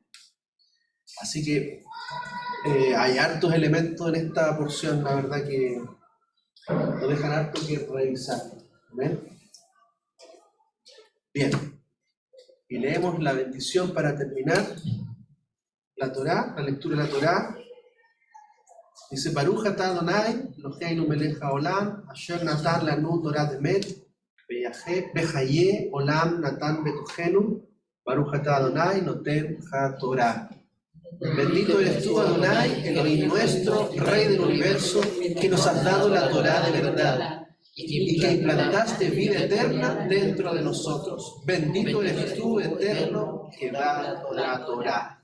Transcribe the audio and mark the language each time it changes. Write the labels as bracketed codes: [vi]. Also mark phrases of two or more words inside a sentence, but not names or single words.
[es] Así que hay hartos elementos en esta porción, la verdad que nos dejan harto que revisar. ¿Ven? Bien. Y leemos la bendición para terminar. La Torá, la lectura de la Torá. Dice, [he] ברוך אתה אדני, אלהינו מלך העולם, אשר נתן לנו תורת אמת, וחיי עולם נטע בתוכנו, ברוך אתה אדני נותן התורה. [es] Bendito eres tú, Adonai, Elohim nuestro, Rey del universo, que nos has dado la Torah de verdad, y que implantaste vida eterna dentro de nosotros. Bendito eres tú, eterno, que da la Torah.